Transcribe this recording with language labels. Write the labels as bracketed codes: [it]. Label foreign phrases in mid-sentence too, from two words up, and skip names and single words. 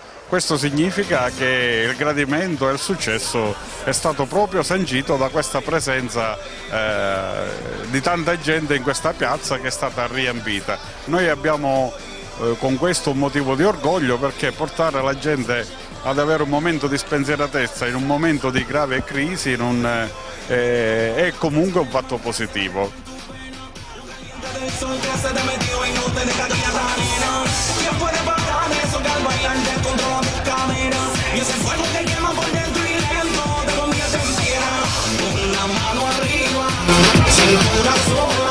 [it] Questo significa che il gradimento e il successo è stato proprio sancito da questa presenza di tanta gente in questa piazza che è stata riempita. Noi abbiamo con questo un motivo di orgoglio, perché portare la gente ad avere un momento di spensieratezza in un momento di grave crisi è comunque un fatto positivo. [es] Y ese fuego que quema por dentro y lento te convierte en piedra. Una mano arriba, sin corazón.